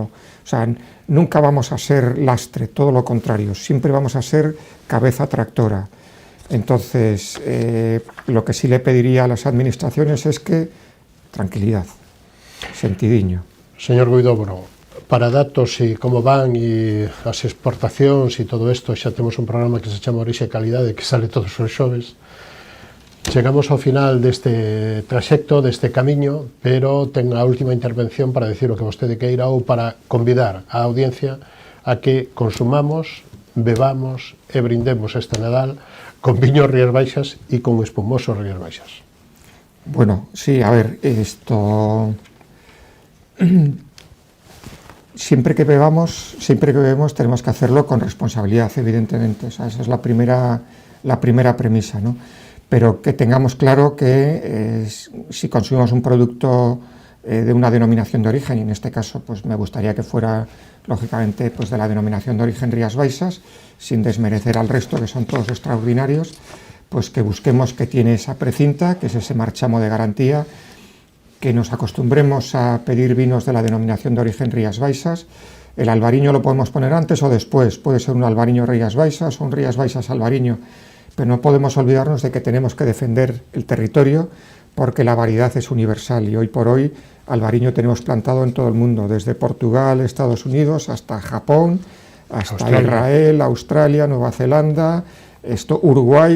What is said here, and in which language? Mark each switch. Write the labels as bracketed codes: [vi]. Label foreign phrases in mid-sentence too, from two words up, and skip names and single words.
[es] O sea, nunca vamos a ser lastre, todo lo contrario, siempre vamos a ser cabeza tractora. Entonces, lo que sí le pediría a las administraciones es que tranquilidad, sentidiño. [gl] Señor Huidobro, para datos y como van e as exportacións e todo isto, xa temos un programa que se chama Orixe e Calidade que sale todos os xoves. Chegamos ao final deste traxecto, deste camiño, pero ten a última intervención para decir o que vostede queira ou para convidar a audiencia a que consumamos, bebamos e brindemos este Nadal con viños Rías Baixas y con espumosos Rías Baixas. [es] Bueno, sí, a ver, esto... Siempre que bebemos tenemos que hacerlo con responsabilidad, evidentemente. O sea, esa es la primera premisa, ¿no? Pero que tengamos claro que si consumimos un producto de una denominación de origen, y en este caso pues me gustaría que fuera, lógicamente, pues de la denominación de origen Rías Baixas, sin desmerecer al resto, que son todos extraordinarios, pues que busquemos que tiene esa precinta, que es ese marchamo de garantía, que nos acostumbremos a pedir vinos de la denominación de origen Rías Baixas. El albariño lo podemos poner antes o después, puede ser un albariño Rías Baixas o un Rías Baixas albariño, pero no podemos olvidarnos de que tenemos que defender el territorio porque la variedad es universal y hoy por hoy albariño tenemos plantado en todo el mundo, desde Portugal, Estados Unidos, hasta Japón, hasta Israel, Australia, Nueva Zelanda, Uruguay.